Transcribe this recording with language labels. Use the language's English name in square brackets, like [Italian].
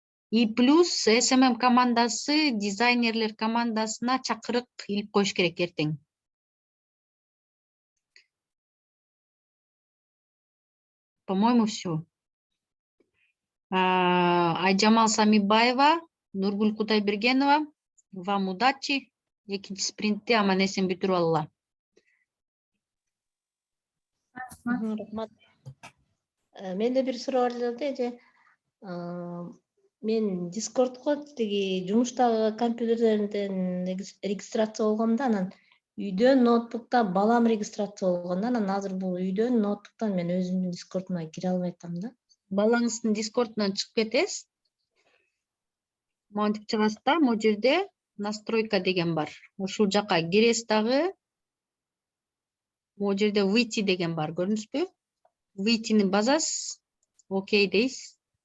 [Kyrgyz] И плюс SMM командасы дизайнерлер командасына чакырык илип коюш керек эртең. [Russian] По-моему, все. Айжамал Самибаева, Нургул Кутайбергенова, вам удачи. [Kyrgyz] Экинчи спринтти аман эсен бүтүрүп алгыла. Рахмат. Менде бир суроо бар эже. Мен Discordко тиги жумуштагы компьютерден регистрация болгондо, анан үйдөн ноутбукта балам регистрация болгондо, анан азыр бул үйдөн ноутбуктан мен өзүмдүн Discordума кире албай атам да. Балаңыздын Discordунан чыгып кетесиз. Монтип чыгасыз да, могу жерде настройка деген бар. Ушул жака киресиз дагы. Могу жерде выйти деген бар, көрдүңүзбү? Выйтини басасыз. Окей дейсиз.